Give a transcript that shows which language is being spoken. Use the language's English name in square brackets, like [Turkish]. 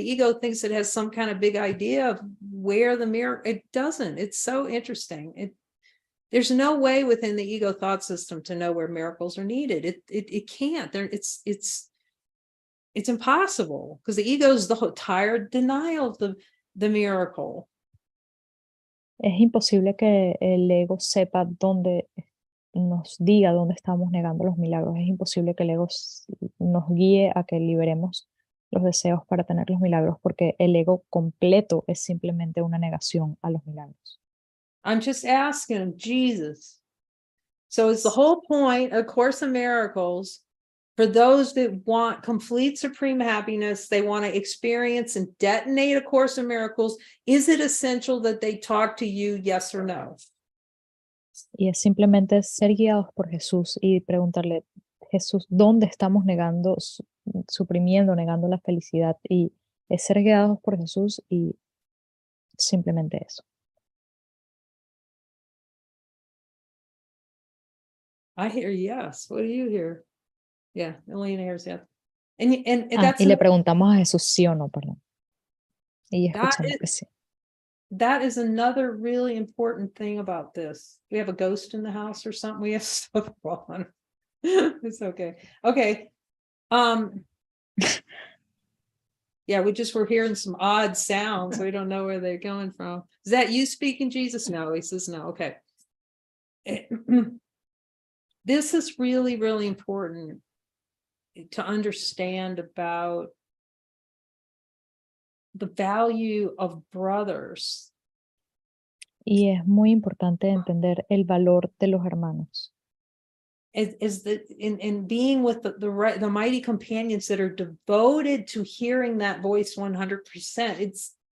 [English] The ego thinks it has some kind of big idea of where the mirror, it doesn't. It's so interesting. There's no way within the ego thought system to know where miracles are needed. It can't. It's impossible, because the ego is the whole tired denial of the miracle. [Spanish] Es imposible que el ego sepa dónde, nos diga dónde estamos negando los milagros. Es imposible que el ego nos guíe a que liberemos los deseos para tener los milagros, porque el ego completo es simplemente una negación a los milagros. [English] I'm just asking Jesus. So it's the whole point of Course in Miracles. For those that want complete supreme happiness, they want to experience and detonate A Course in Miracles. Is it essential that they talk to you, yes or no? [Spanish] Y es simplemente ser guiados por Jesús y preguntarle, Jesús, ¿dónde estamos negando, suprimiendo, negando la felicidad? Y es ser guiados por Jesús y simplemente eso. [English] I hear yes. What do you hear? Yeah, Elena hears yes. And [Spanish] Y le preguntamos a Jesús sí o no, perdón. Y escuchamos que sí. [English] That is another really important thing about this. We have a ghost in the house or something. We have stuff on. It's okay. Okay. Yeah, we just were hearing some odd sounds. We don't know where they're coming from. Is that you speaking, Jesus? No, he says no. Okay. This is really, really important to understand about the value of brothers. [Spanish] Y es muy importante entender el valor de los hermanos. [English] Is that in being with the mighty companions that are devoted to hearing that voice 100%.